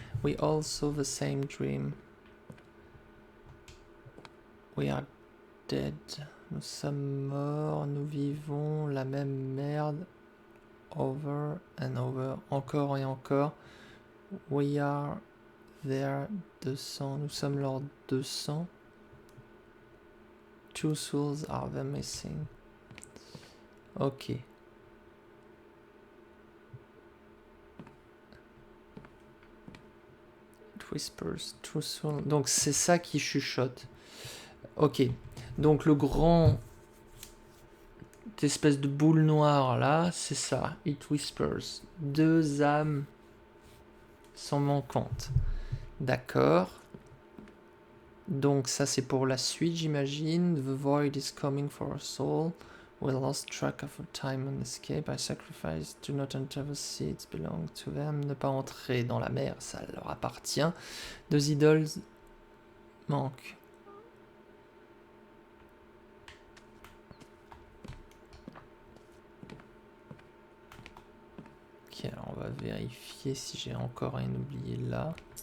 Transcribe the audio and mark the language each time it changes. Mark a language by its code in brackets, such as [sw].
[en] We all saw the same dream. We are dead. [fr] Nous sommes morts, nous vivons la même merde. [en] Over and over. [fr] Encore et encore. [en] We are their 200. [fr] Nous sommes leurs 200. [en] Two souls are the missing. Ok. It whispers, two souls. [fr] Donc c'est ça qui chuchote. Ok. Donc le grand... espèce de boule noire là, c'est ça. [en] It whispers. [fr] Deux âmes sont manquantes. D'accord. Donc ça c'est pour la suite j'imagine. [en] The void is coming for our soul. We lost track of our time and escape. I sacrifice. Do not enter the sea. It belongs to them. [fr] Ne pas entrer dans la mer, ça leur appartient. Deux idoles manquent. Ok, alors on va vérifier si j'ai encore rien oublié là.